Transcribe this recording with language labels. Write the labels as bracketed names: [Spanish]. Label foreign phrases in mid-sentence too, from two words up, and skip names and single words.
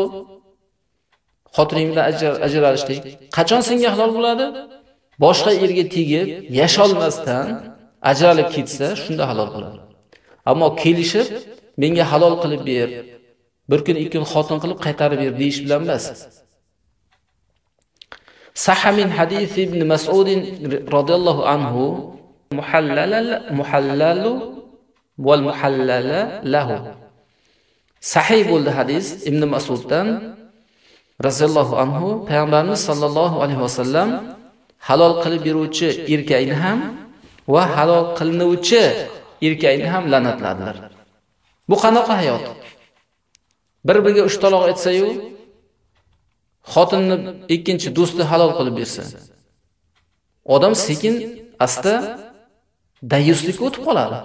[Uzbek] Xotiring bilan ajralishlik. Qachon senga halol bo'ladi? Boshqa erga tegib, yasholmasdan ajralib ketsa, shunda halol bo'ladi. Ammo kelishib, menga halol qilib ber, bir kun 2 kun xotin qilib qaytarib ber deyish bilan emas. [Arabic] صح من حديث ابن مسعود رضي الله عنه المحلل والمحلل له. [Uzbek] Sahih bo'ldi hadis Ibn Mas'uddan [Arabic] رضي الله عنه, [Uzbek] payg'ambarimiz [Arabic] صلى الله عليه وسلم [Uzbek] halol qilib beruvchi erkakni ham va halol qilinuvchi erkakni ham la'natladilar. Bu qanaqa hayot? Bir-biriga 3 taloq etsa-yu, xotinni ikkinchi do'sti halol qilib bersa, odam sekin asta dayuslikka o'tib qoladi.